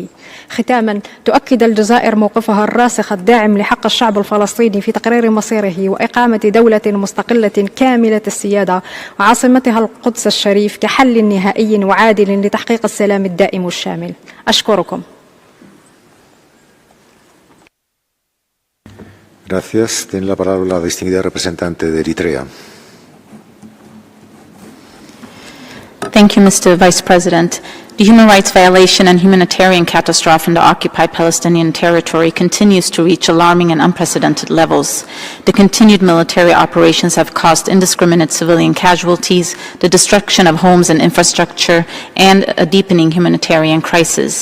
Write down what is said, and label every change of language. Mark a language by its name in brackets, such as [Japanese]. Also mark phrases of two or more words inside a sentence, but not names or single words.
[Arabic] ختاما، تؤكد الجزائر موقفها الراسخ الداعم لحق الشعب الفلسطيني في تقرير مصيره وإقامة دولة مستقلة كاملة السيادة وعاصمتها القدس الشريف كحل نهائي وعادل لتحقيق السلام الدائم والشامل. أشكركم. [Spanish] Gracias. Tiene la palabra la distinguida representante de Eritrea. [English] Thank you, Mr. Vice President. The human rights violation and humanitarian catastrophe in the occupied Palestinian territory continues to reach alarming and unprecedented levels. The continued military operations have caused indiscriminate civilian casualties, the destruction of homes and infrastructure, and a deepening humanitarian crisis.